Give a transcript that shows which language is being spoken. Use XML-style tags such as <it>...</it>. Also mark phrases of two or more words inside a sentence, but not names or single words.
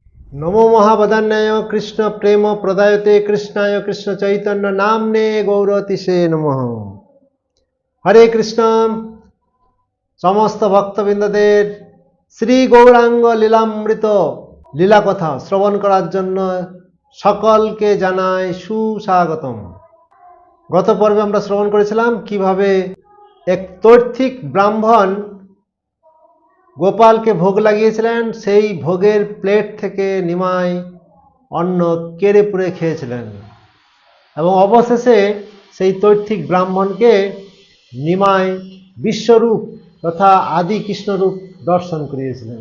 <sa>नमो महावदान्याय कृष्ण प्रेम प्रदायते कृष्णाय कृष्ण चैतन्य नामने गौरतिसे नमः। हरे कृष्ण।</sa> <bn>সমস্ত ভক্তবৃন্দদের শ্রী গৌরাঙ্গ লীলামৃত লীলা কথা শ্রবণ করার জন্য সকলকে জানাই সুস্বাগতম। গত পর্বে আমরা শ্রবণ করেছিলাম কিভাবে এক তৈর্থিক ব্রাহ্মণ গোপালকে ভোগ লাগিয়েছিলেন, সেই ভোগের প্লেট থেকে নিমাই অন্ন কেড়ে পুড়ে খেয়েছিলেন এবং অবশেষে সেই তৈর্থিক ব্রাহ্মণকে নিমাই বিশ্বরূপ তথা আদি কৃষ্ণরূপ দর্শন করিয়েছিলেন।</bn>